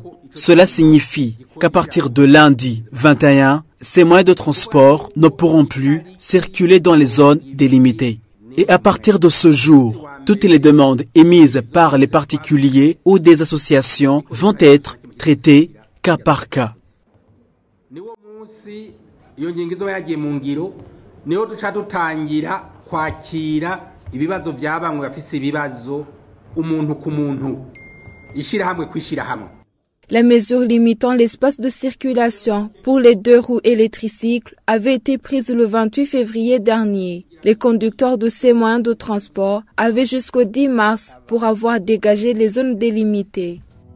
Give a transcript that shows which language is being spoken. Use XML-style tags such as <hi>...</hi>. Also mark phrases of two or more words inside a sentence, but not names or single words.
<fr>Cela signifie qu'à partir de lundi 21, ces moyens de transport ne pourront plus circuler dans les zones délimitées. Et à partir de ce jour, toutes les demandes émises par les particuliers ou des associations vont être traitées cas par cas.</fr> <rn>Ibibazo by'abamwe bafise ibibazo umuntu ku muntu ishirahamwe kwishirahamwe.</rn> <fr>La mesure limitant l'espace de circulation pour les deux roues et les tricycles avait été prise le 28 février dernier. Les conducteurs de ces moyens de transport avaient jusqu'au 10 mars pour avoir dégagé les zones délimitées.</fr>